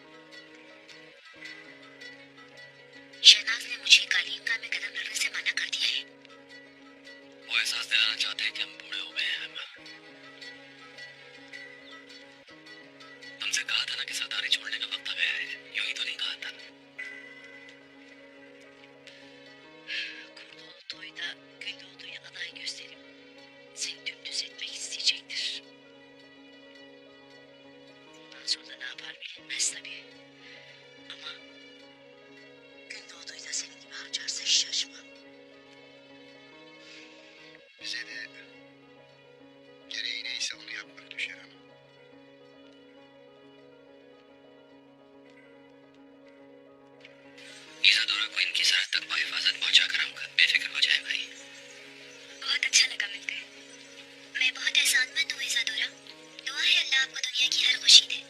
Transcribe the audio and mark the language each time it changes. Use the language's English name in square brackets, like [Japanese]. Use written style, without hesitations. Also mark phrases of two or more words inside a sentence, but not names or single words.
[Hindi] शहनाज ने मुझे कालीन का में कदम रखने से मना कर दिया है। वो एहसास दिलाना चाहते हैं कि हम बूढ़े हो गए हैं अम्मा। तुमसे कहा था ना कि सरदारी छोड़ने का वक्त आ गया है यूं ही तो नहीं कहा था [Turkish] Gündoğdu'yla Gündoğdu'ya aday gösterip seni dümdüz etmek isteyecektir. Bundan sonra ne yapar bilinmez tabii. Ama Gündoğdu'yu da senin gibi harcarsa hiç şaşmam. Bize de gereği neyse onu yapmak düşer ama. [Hindi] ईज़ादोरा को इनकी सरहद तक बाहिफाजत पहुंचा कर आऊंगा बेफिक्र हो जाए भाई बहुत अच्छा लगा मिलकर। मैं बहुत एहसानमंद हूँ इज़ादोरा। दुआ है अल्लाह आपको दुनिया की हर खुशी दे।